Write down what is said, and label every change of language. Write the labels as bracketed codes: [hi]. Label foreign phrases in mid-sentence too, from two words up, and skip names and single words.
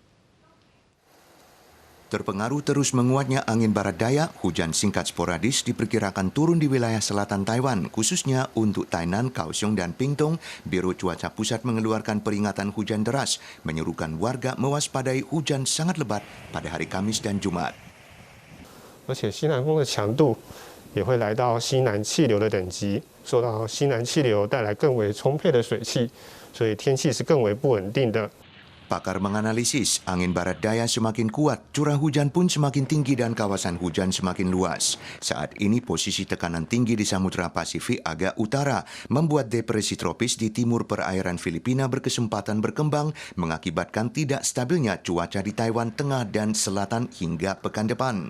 [id] Terpengaruh terus menguatnya angin barat daya, hujan singkat sporadis diperkirakan turun di wilayah selatan Taiwan, khususnya untuk Tainan, Kaohsiung, dan Pingtung. Biro Cuaca Pusat mengeluarkan peringatan hujan deras, menyerukan warga mewaspadai hujan sangat lebat pada hari Kamis dan Jumat. [zh] 而且西南风的强度也会来到西南气流的等级，受到西南气流带来更为充沛的水汽，所以天气是更为不稳定的。 [id] Pakar menganalisis angin barat daya semakin kuat, curah hujan pun semakin tinggi dan kawasan hujan semakin luas. Saat ini posisi tekanan tinggi di Samudra Pasifik agak utara membuat depresi tropis di timur perairan Filipina berkesempatan berkembang mengakibatkan tidak stabilnya cuaca di Taiwan Tengah dan Selatan hingga pekan depan.